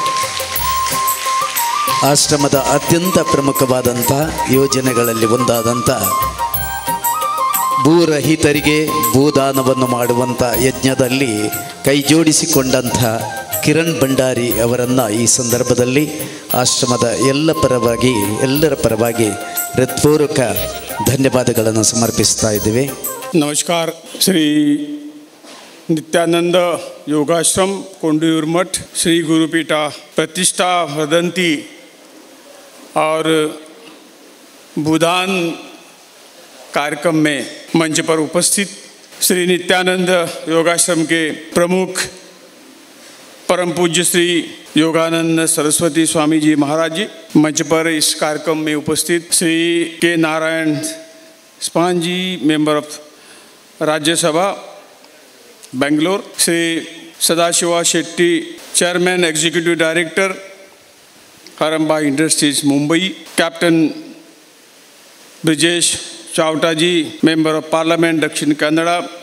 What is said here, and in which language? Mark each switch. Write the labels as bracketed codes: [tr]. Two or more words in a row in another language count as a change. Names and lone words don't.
[kn] ಆಶ್ರಮದ ಅತ್ಯಂತ ಪ್ರಮುಖವಾದಂಥ ಯೋಜನೆಗಳಲ್ಲಿ ಒಂದಾದಂಥ ಭೂರಹಿತರಿಗೆ ಭೂದಾನವನ್ನು ಮಾಡುವಂಥ ಯಜ್ಞದಲ್ಲಿ ಕೈಜೋಡಿಸಿಕೊಂಡಂಥ ಕಿರಣ್ ಭಂಡಾರಿ ಅವರನ್ನು ಈ ಸಂದರ್ಭದಲ್ಲಿ ಆಶ್ರಮದ ಎಲ್ಲರ ಪರವಾಗಿ ಹೃತ್ಪೂರ್ವಕ ಧನ್ಯವಾದಗಳನ್ನು ಸಮರ್ಪಿಸ್ತಾ ಇದ್ದೇವೆ. [hi] नमस्कार. श्री नित्यानंद योगाश्रम कोंडूर मठ श्री गुरुपीठा प्रतिष्ठा वदंती और भूदान कार्यक्रम में मंच पर उपस्थित श्री नित्यानंद योगाश्रम के प्रमुख परम पूज्य श्री योगानंद सरस्वती स्वामी जी महाराज जी, मंच पर इस कार्यक्रम में उपस्थित श्री के नारायण स्पान जी, [en] member of [hi] राज्यसभा बेंगलोर, श्री सदाशिवा शेट्टी, [en] chairman executive director [hi] हरम्बा इंडस्ट्रीज मुंबई, कैप्टन ब्रिजेश चावटा जी, [en] member of parliament [hi] दक्षिण कन्नड़ा,